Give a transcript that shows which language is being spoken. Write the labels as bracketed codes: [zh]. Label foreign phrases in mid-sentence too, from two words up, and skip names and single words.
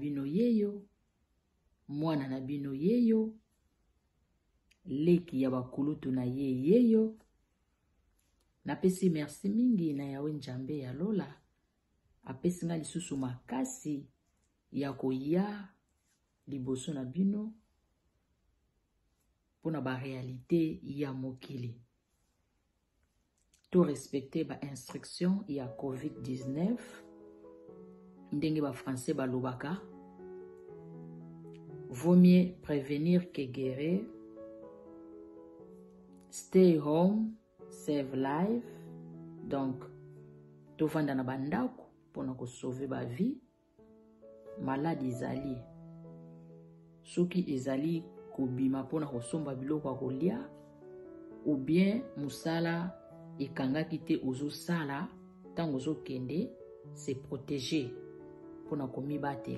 [ln] bino yeyo, mwana na bino yeyo, leki ya bakulutu na yeyo, napesi merci mingi na yawe njambe ya lola, apesi nga lisusu makasi ya koya liboso na bino, pona ba réalité ya mokili. To respecter ba instruction ya COVID-19, ndenge ba français ba lobaka, [fr] vaut mieux prévenir que guérir. [en] Stay home, save life. [ln] Donc, to vanda na bandako pona ko sauver ba vie. Malade ezali. Soki ezali kobima pona ko somba biloko kolia, ou bien musala ekangaki te ozo sala, tango ozo kende, [fr] se protéger [ln] pona komibatela.